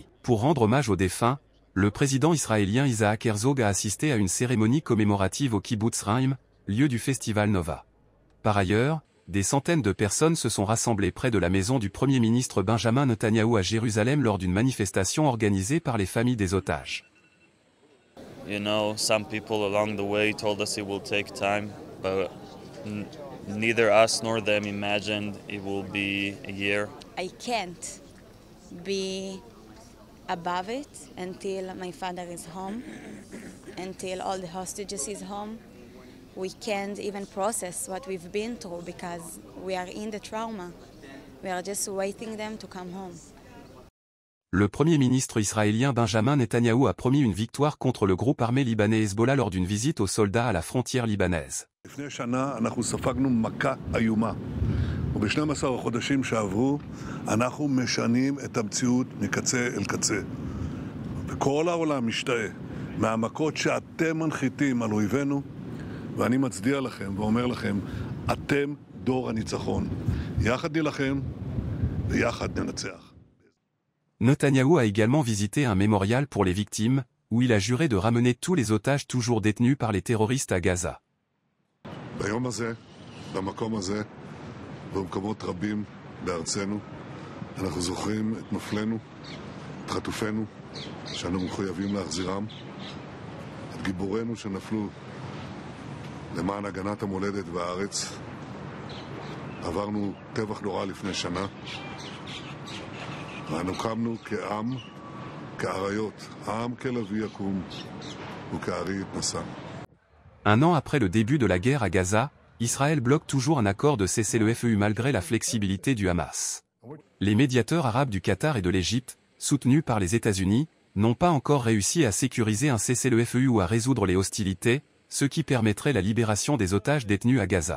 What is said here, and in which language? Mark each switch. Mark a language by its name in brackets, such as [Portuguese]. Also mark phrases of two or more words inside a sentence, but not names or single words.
[French] Pour rendre hommage aux défunts, le président israélien Isaac Herzog a assisté à une cérémonie commémorative au Kibbutz Reim, lieu du festival Nova. Par ailleurs, des centaines de personnes se sont rassemblées près de la maison du Premier ministre Benjamin Netanyahou à Jérusalem lors d'une manifestation organisée par les familles des otages. [English] You know, some people along the way told us it will take time, but neither us nor them imagined it will be a year. I can't be above it until my father is home, until all the hostages is home. We can't even process what we've been through because we are in the trauma. We are just waiting them to come home. [French] Le Premier ministre israélien Benjamin Netanyahou a promis une victoire contre le groupe armé libanais Hezbollah lors d'une visite aux soldats à la frontière libanaise. [Hebrew] וב-12 החודשים שעברו אנחנו משנים את המציאות מקצה אל קצה. וכל העולם משתאה מהמכות שאתם מנחיתים על אויבינו, ואני מצדיע לכם ואומר לכם, אתם דור הניצחון. יחד נילחם ויחד ננצח. [French] Netanyahou a également visité un mémorial pour les victimes, où il a juré de ramener tous les otages toujours détenus par les terroristes à Gaza. [Hebrew] ביום הזה, במקום הזה, במקומות רבים בארצנו, אנחנו זוכרים את נופלינו, את חטופינו, שאנו מחויבים להחזירם, את גיבורינו שנפלו למען הגנת המולדת והארץ. עברנו טבח נורא לפני שנה, ואנו קמנו כעם, כאריות, העם כלביא יקום וכארי יתנשא. [French] Un an après le début de la guerre à Gaza, Israël bloque toujours un accord de cessez-le-feu malgré la flexibilité du Hamas. Les médiateurs arabes du Qatar et de l'Égypte, soutenus par les États-Unis, n'ont pas encore réussi à sécuriser un cessez-le-feu ou à résoudre les hostilités, ce qui permettrait la libération des otages détenus à Gaza.